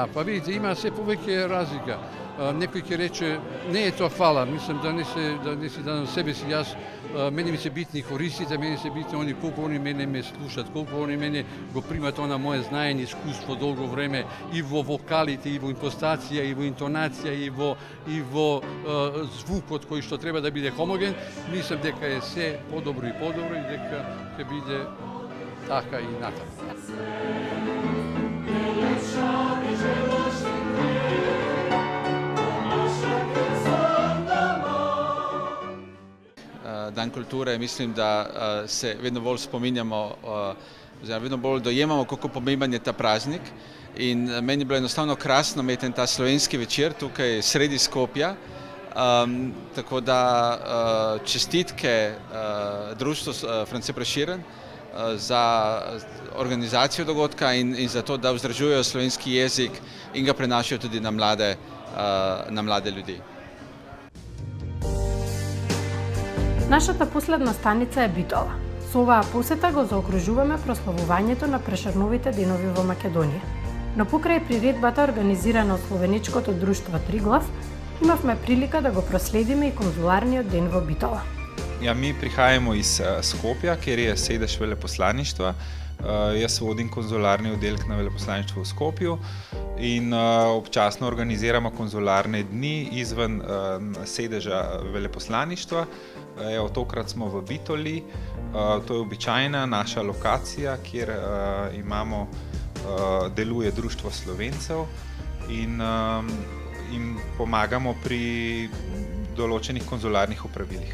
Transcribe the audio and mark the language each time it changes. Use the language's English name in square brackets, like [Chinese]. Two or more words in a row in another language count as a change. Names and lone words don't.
[Macedonian] Па видите, има се повеќе разлика. Некој ќе рече, не е тоа фала, мислам да не се дадам себе си јас, мене ми се битни хористите, мене се битни они, колку они мене ме слушат, колку они мене го примат она моje знаење, искуство долго време и во вокалите, и во импостација, и во интонација, и во звукот кој што треба да биде хомоген. Мислам дека е се подобро и дека ќе биде така и натаму. [Slovenian] Dan kulture, mislim, da se vedno bolj spominjamo, oziroma vedno bolj dojemamo, kako pomemben je ta praznik. In meni je bilo enostavno krasno imeti ta slovenski večer tukaj sredi Skopja. Tako da čestitke društvu France Prešeren za organizacijo dogodka in za to, da vzdržujejo slovenski jezik in ga prenašajo tudi na mlade ljudi. [Macedonian] Нашата последна станица е Битола. Со оваа посета го заокружуваме прославувањето на Прешерновите денови во Македонија. Но покрај приредбата организирана од Словеничкото друштво Триглав, имавме прилика да го проследиме и конзуларниот ден во Битола. [Slovenian] Ja, mi prihajamo iz Skopja, kjer je sedež veleposlaništva. Jaz vodim konzularni oddelek na veleposlaništvu v Skopju in občasno organiziramo konzularne dni izven sedeža veleposlaništva. Evo, tokrat smo v Bitoli, to je običajna naša lokacija, kjer deluje Društvo Slovencev in pomagamo pri določenih konzularnih opravilih.